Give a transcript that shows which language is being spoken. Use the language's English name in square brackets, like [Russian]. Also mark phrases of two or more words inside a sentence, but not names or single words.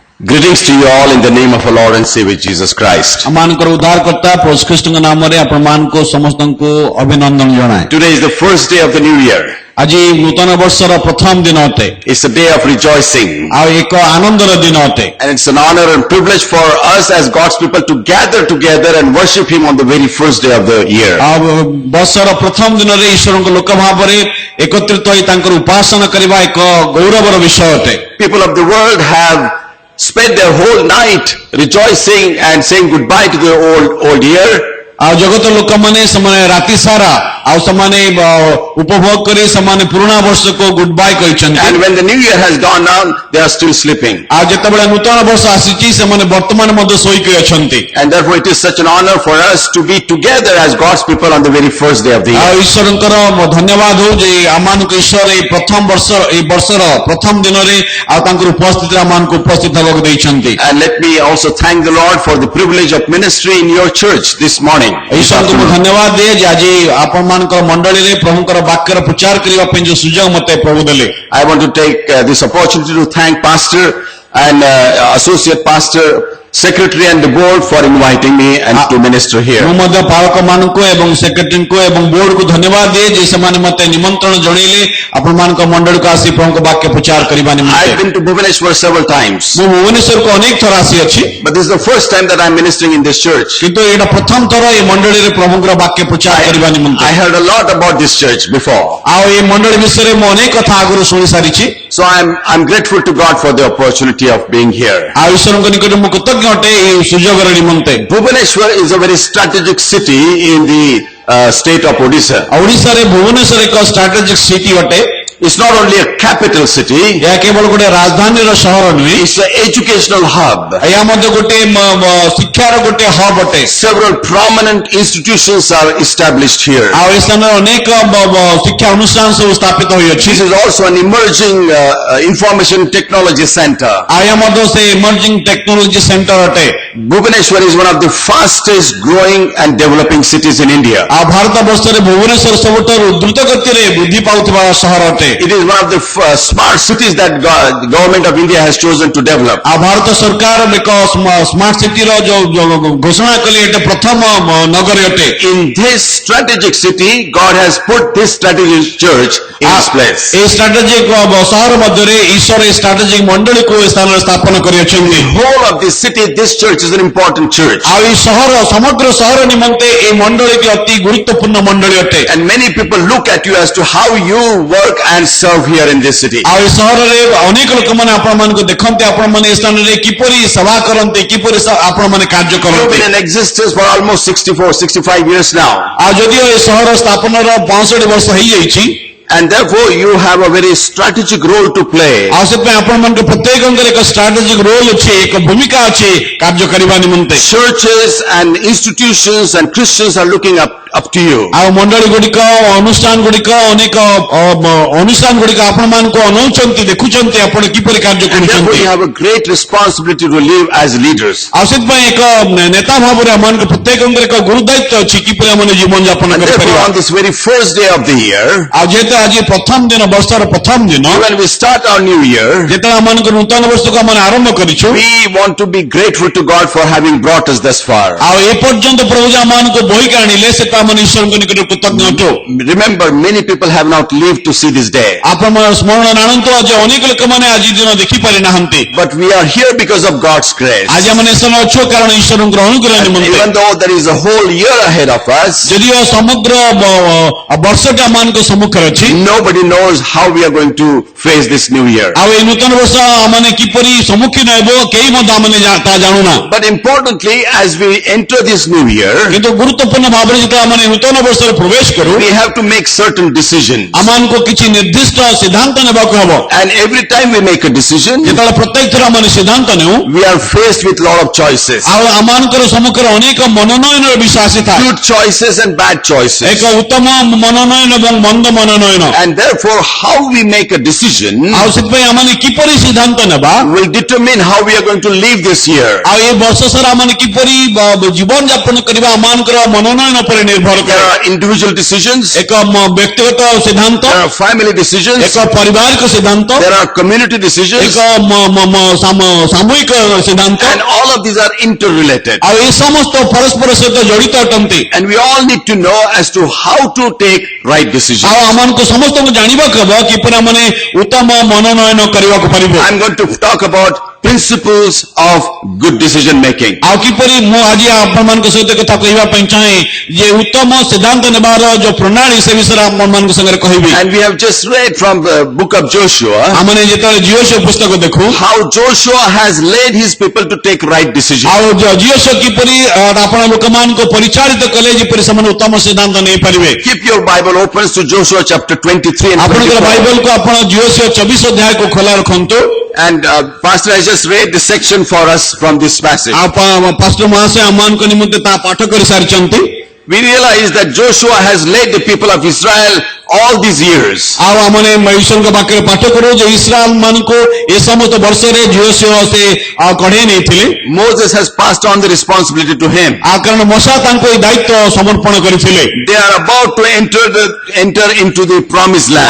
[English] Greetings to you all in the name of our Lord and Savior Jesus Christ. [Odia] ଆମମାନଙ୍କର ଉଦ୍ଧାରକର୍ତ୍ତା ପ୍ରଭୁ ଖ୍ରୀଷ୍ଟଙ୍କ ନାମରେ ଆପଣମାନଙ୍କୁ ସମସ୍ତଙ୍କୁ ଅଭିନନ୍ଦନ ଜଣାଏ। [English] Today is the first day of the new year. [Odia] ଆଜି ନୂତନ ବର୍ଷର ପ୍ରଥମ ଦିନ ଅଟେ। [English] It's a day of rejoicing. [Odia] ଆଉ ଏକ ଆନନ୍ଦର ଦିନ ଅଟେ। [English] And it's an honor and privilege for us as God's people to gather together and worship Him on the very first day of the year. [Odia] ଆଉ ବର୍ଷର ପ୍ରଥମ ଦିନରେ ଈଶ୍ୱରଙ୍କ ଲୋକ ଭାବରେ ଏକତ୍ରିତ ହୋଇ ତାଙ୍କର ଉପାସନା କରିବା ଏକ ଗୌରବର ବିଷୟ ଅଟେ। [English] People of the world have spent their whole night rejoicing and saying goodbye to the old year. [Odia] ଆଉ ଜଗତ ଲୋକମାନେ ସେମାନେ ରାତି ସାରା ଆଉ ସେମାନେ ଉପଭୋଗ କରି ସେମାନେ ପୁରୁଣା ବର୍ଷକୁ [English] good bye [Odia] କହିଛନ୍ତି। [English] And when the new year has gone down, they are still sleeping. [Odia] ଆଉ ଯେତେବେଳେ ନୂତନ ବର୍ଷ ଆସିଛି ସେମାନେ ବର୍ତ୍ତମାନ ମଧ୍ୟ ଶୋଇକି ଅଛନ୍ତି। [English] And therefore it is such an honor for us to be together as God's people on the very first day of the year. [Odia] ଆଉ ଈଶ୍ୱରଙ୍କର ଧନ୍ୟବାଦ ହଉ ଯେ ଆମମାନଙ୍କୁ ଈଶ୍ୱର ଏଇ ପ୍ରଥମ ବର୍ଷର ପ୍ରଥମ ଦିନରେ ଆଉ ତାଙ୍କର ଉପସ୍ଥିତିରେ ଆମମାନଙ୍କୁ ଉପସ୍ଥିତ ହେବାକୁ ଦେଇଛନ୍ତି। [English] And let me also thank the Lord for the privilege of ministry in your church this morning. [Odia] ଈଶ୍ୱରଙ୍କୁ ମୁଁ ଧନ୍ୟବାଦ ଦିଏ ଯେ ଆଜି ଆପଣମାନଙ୍କର ମଣ୍ଡଳୀରେ ପ୍ରଭୁଙ୍କର ବାକ୍ୟର ପ୍ରଚାର କରିବା ପାଇଁ ଯୋଉ ସୁଯୋଗ ମୋତେ ପ୍ରଭୁ ଦେଲେ। [English] I want to take this opportunity to thank Pastor and Associate Pastor, Secretary and the board for inviting me and to minister here. [Odia] ମୁଁ ମଧ୍ୟ ପାଳକମାନଙ୍କୁ ଏବଂ ସେକ୍ରେଟାରୀଙ୍କୁ ଏବଂ ବୋର୍ଡକୁ ଧନ୍ୟବାଦ ଦିଏ ଯେ ସେମାନେ ମୋତେ ନିମନ୍ତ୍ରଣ ଜଣେଇଲେ ଆପଣମାନଙ୍କ ମଣ୍ଡଳୀକୁ ଆସି ପ୍ରଭୁଙ୍କ ବାକ୍ୟ ପ୍ରଚାର କରିବା ନିମନ୍ତେ। [English] I've been to Bhubaneswar several times. [Odia] ମୁଁ ଭୁବନେଶ୍ୱରକୁ ଅନେକ ଥର ଆସିଅଛି। [English] But this is the first time that I'm ministering in this church. [Odia] କିନ୍ତୁ ଏଇଟା ପ୍ରଥମ ଥର ଏ ମଣ୍ଡଳୀରେ ପ୍ରଭୁଙ୍କର ବାକ୍ୟ ପ୍ରଚାର କରିବା ନିମନ୍ତେ। [English] I heard a lot about this church before. [Odia] ଆଉ ଏ ମଣ୍ଡଳୀ ବିଷୟରେ ମୁଁ ଅନେକ କଥା ଆଗରୁ ଶୁଣି ସାରିଛି। [English] So I'm grateful to God for the opportunity of being here. [Odia] ଆଉ ଈଶ୍ୱରଙ୍କ ନିକଟରେ ମୁଁ କୃତଜ୍ଞ ଅଟେ ଏହି ସୁଯୋଗର ନିମନ୍ତେ। [English] Bhubaneswar is a very strategic city in the state of Odisha. [Odia] ଓଡ଼ିଶାରେ ଭୁବନେଶ୍ୱର ଏକ [English] strategic city [Odia] ଅଟେ। [English] It's not only a capital city, [Odia] ଏହା କେବଳ ଗୋଟେ ରାଜଧାନୀର ସହର ନୁହେଁ। [English] it's an educational hub. [Odia] ଏହା ମଧ୍ୟ ଗୋଟେ ଶିକ୍ଷାର ଗୋଟେ ହବ୍ ଅଟେ। [English] Several prominent institutions are established here. [Odia] ଆଉ ଏ ସ୍ଥାନରେ ଅନେକ ଶିକ୍ଷା ଅନୁଷ୍ଠାନ ସବୁ ସ୍ଥାପିତ ହୋଇଅଛି। [English] This is also an emerging information technology center. [Odia] ଆଉ ଏହା ମଧ୍ୟ ସେ [English] emerging technology center [Odia] ଅଟେ। [English] Bhubaneswar is one of the fastest growing and developing cities in India. [Odia] ଆଉ ଭାରତ ବର୍ଷରେ ଭୁବନେଶ୍ୱର ସବୁଠାରୁ ଦ୍ରୁତ ଗତିରେ ବୃଦ୍ଧି ପାଉଥିବା ସହର ଅଟେ। [English] It is one of the smart cities that the government of India has chosen to develop. [Odia] ଆଉ ଭାରତ ସରକାର ଏକ [English] smart city [Odia] ଯୋଉ ଘୋଷଣା କଲେ ଏଟା ପ୍ରଥମ ନଗରୀ ଅଟେ। [English] In this strategic city, God has put this strategic church in its place. [Odia] এই ଷ୍ଟ୍ରାଟେଜିକ୍ ସହର ମଧ୍ୟରେ ଈଶ୍ୱର এই ଷ୍ଟ୍ରାଟେଜିକ୍ ମଣ୍ଡଳୀକୁ ଏ ସ୍ଥାନରେ ସ୍ଥାପନ କରିଅଛନ୍ତି। [English] The whole of this city, this church is an important church. [Odia] ଆଉ এই ସହର ସମଗ୍ର ସହର ନିମନ୍ତେ এই ମଣ୍ଡଳୀଟି ଅତି ଗୁରୁତ୍ୱପୂର୍ଣ୍ଣ ମଣ୍ଡଳୀ ଅଟେ। [English] And many people look at you as to how you work and serve here in this city. [Odia] ଆଉ ଏ ସହରରେ ଅନେକ ଲୋକମାନେ ଆପଣମାନଙ୍କୁ ଦେଖନ୍ତି ଆପଣମାନେ ଏ ସ୍ଥାନରେ କିପରି ସେବା କରନ୍ତି କିପରି ଆପଣମାନେ କାର୍ଯ୍ୟ [English] You've [Odia] କରନ୍ତି। [English] been in existence for almost 65 years now. [Odia] ଆଉ ଯଦିଓ ଏ ସହର ସ୍ଥାପନର 65 ବର୍ଷ ହେଇଯାଇଛି [English] And therefore you have a very strategic role to play. [Odia] ଆଉ ସେଥିପାଇଁ ଆପଣମାନଙ୍କ ପ୍ରତ୍ୟେକଙ୍କର ଏକ [English] strategic role [Odia] ଅଛି ଏକ ଭୂମିକା ଅଛି କାର୍ଯ୍ୟ କରିବା ନିମନ୍ତେ। [English] Churches and institutions and Christians are looking up to you. [Odia] ଆଉ ମଣ୍ଡଳୀ ଗୁଡ଼ିକ ଅନୁଷ୍ଠାନ ଗୁଡ଼ିକ ଅନେକ ଅନୁଷ୍ଠାନ ଗୁଡ଼ିକ ଆପଣମାନଙ୍କୁ ଅନଉଛନ୍ତି ଦେଖୁଛନ୍ତି ଆପଣ କିପରି କାର୍ଯ୍ୟ [English] And therefore [Odia] କରୁଛନ୍ତି। [English] you have a great responsibility to live as leaders. [Odia] ଆଉ ସେଥିପାଇଁ ଏକ ନେତା ଭାବରେ ଆମମାନଙ୍କ ପ୍ରତ୍ୟେକଙ୍କର ଏକ ଗୁରୁ ଦାୟିତ୍ୱ ଅଛି କିପରି ଆମେ ଜୀବନ ଯାପନ [English] And therefore [Odia] କରିପାରିବା। [English] on this very first day of the year, [Odia] ଆଉ ଯେହେତୁ ଆଜି ପ୍ରଥମ ଦିନ ବର୍ଷର ପ୍ରଥମ ଦିନ [English] when we start our new year, [Odia] ଯେତେବେଳେ ଆମମାନଙ୍କ ନୂତନ ବର୍ଷକୁ ଆମେ ଆରମ୍ଭ କରିଛୁ [English] we want to be grateful to God for having brought us thus far. [Odia] ଆଉ ଏ ପର୍ଯ୍ୟନ୍ତ ପ୍ରଭୁ ଯେ ଆମମାନଙ୍କୁ ବୋହିକି ଆଣିଲେ ସେଟା ଆମେ ଈଶ୍ୱରଙ୍କ ନିକଟରେ କୃତଜ୍ଞ ଅଟୁ। [English] Remember, many people have not lived to see this day. [Odia] ଆପଣ ସ୍ମରଣ ଆଣନ୍ତୁ ଯେ ଅନେକ ଲୋକମାନେ ଆଜି ଦିନ ଦେଖିପାରି ନାହାନ୍ତି। [English] But we are here because of God's grace. [Odia] ଆଜି ଆମେ ଏସବୁ ଅଛୁ କାରଣ ଈଶ୍ୱରଙ୍କର ଅନୁଗ୍ରହ ନିମନ୍ତେ। [English] Even though there is a whole year ahead of us, [Odia] ଯଦିଓ ସମଗ୍ର ବର୍ଷଟି ଆମମାନଙ୍କ ସମ୍ମୁଖରେ ଅଛି [English] nobody knows how we are going to face this new year. [Odia] ଆଉ ଏ ନୂତନ ବର୍ଷ ଆମମାନେ କିପରି ସମ୍ମୁଖୀନ ହେବ କେହି ମଧ୍ୟ ଆମେ ତାହା ଜାଣୁନା। [English] But importantly, as we enter this new year, [Odia] କିନ୍ତୁ ଗୁରୁତ୍ୱପୂର୍ଣ୍ଣ ଭାବରେ ଯେତେବେଳେ ଆମେ ନୂତନ ବର୍ଷରେ ପ୍ରବେଶ କରୁ [English] we have to make certain decisions. [Odia] ଆମମାନଙ୍କୁ କିଛି ନିର୍ଦ୍ଦିଷ୍ଟ ସିଦ୍ଧାନ୍ତ ନେବାକୁ ହେବ। [English] And every time we make a decision, [Odia] ଯେତେବେଳେ ପ୍ରତ୍ୟେକ ଥର ଆମେ ସିଦ୍ଧାନ୍ତ ନେଉ [English] we are faced with lot of choices. [Odia] ଆଉ ଆମମାନଙ୍କର ସମ୍ମୁଖରେ ଅନେକ ମନୋନୟନର ବିଷୟ ଆସିଥାଏ। [English] Good choices and bad choices. [Odia] ଏକ ଉତ୍ତମ ମନୋନୟନ ଏବଂ ମନ୍ଦ ମନୋନୟନ ମନୋନୟନ [English] And therefore, how we make a decision [Odia] ଆଉ ସେଥିପାଇଁ ଆମେ କିପରି ସିଦ୍ଧାନ୍ତ ନେବା [English] will determine how we are going to live this year. [Odia] ଆଉ ଏ ବର୍ଷ ସାରା ଆମେ କିପରି ଜୀବନ ଯାପନ କରିବା ଆମମାନଙ୍କର ମନୋନୟନ ଉପରେ ନିର୍ଭର [English] There [Odia] କରେ [English] are individual decisions, [Odia] ଏକ ବ୍ୟକ୍ତିଗତ ସିଦ୍ଧାନ୍ତ [English] there are family decisions, [Odia] ଏକ ପାରିବାରିକ ସିଦ୍ଧାନ୍ତ [English] there are community decisions, [Odia] ଏକ ସାମୂହିକ ସିଦ୍ଧାନ୍ତ [English] and all of these are interrelated. [Odia] ଆଉ ଏ ସମସ୍ତ ପରସ୍ପର ସହିତ ଜଡ଼ିତ ଅଟନ୍ତି [English] And we all need to know as to how to take right decisions. [Odia] ଆଉ ଆମମାନଙ୍କୁ ସମସ୍ତଙ୍କୁ ଜାଣିବାକୁ ହେବ କିପରି ଆମେ ଉତ୍ତମ ମନୋନୟନ କରିବାକୁ ପାରିବ [English] I'm going to talk about principles of good decision making. [Odia] ଆଉ କିପରି ମୁଁ ଆଜି ଆପଣମାନଙ୍କ ସହିତ କଥା କହିବା ପାଇଁ ଚାହେଁ ଯେ ଉତ୍ତମ ସିଦ୍ଧାନ୍ତ ନେବାର ଯୋଉ ପ୍ରଣାଳୀ ସେ ବିଷୟରେ ଆପଣମାନଙ୍କ ସାଙ୍ଗରେ କହିବି [English] And we have just read from the book of Joshua [Odia] ଆମେ ଯେତେବେଳେ ଜିଓଶୁଆ ପୁସ୍ତକ ଦେଖୁ [English] how Joshua has led his people to take right decisions. [Odia] ଆଉ ଜିଓଶୁଆ କିପରି ଆପଣ ଲୋକମାନଙ୍କୁ ପରିଚାଳିତ କଲେ ଯେପରି ସେମାନେ ଉତ୍ତମ ସିଦ୍ଧାନ୍ତ ନେଇପାରିବେ [English] Keep your Bible open to Joshua chapter 23 and [Odia] ଆପଣଙ୍କର [English] 24. [Odia] ବାଇବଲକୁ ଆପଣ ଜିଓଶୁଆ 24 ଅଧ୍ୟାୟକୁ ଖୋଲା ରଖନ୍ତୁ [English] And Pastor has just read the section for us from this passage. [Odia] ପାଷ୍ଟର ମହାଶୟ ଆମମାନଙ୍କ ନିମନ୍ତେ ତା ପାଠ କରିସାରିଛନ୍ତି [English] We realize that Joshua has led the people of Israel all these years. [Odia] ଆଉ ଆମେ ଈଶ୍ୱରଙ୍କ ପାଖରେ ପାଠ କରୁ ଯେ ଇସ୍ରାଏଲ ମାନଙ୍କୁ ଏ ସମସ୍ତ ବର୍ଷରେ ଜିଓଶୁଆ ସେ କଢେଇ ନେଇଥିଲେ [English] Moses has passed on the responsibility to him. [Odia] ଆଉ କାରଣ ମୋଶା ତାଙ୍କୁ ଏହି ଦାୟିତ୍ୱ ସମର୍ପଣ କରିଥିଲେ [English] They are about to enter into the promised [Odia] ଆଉ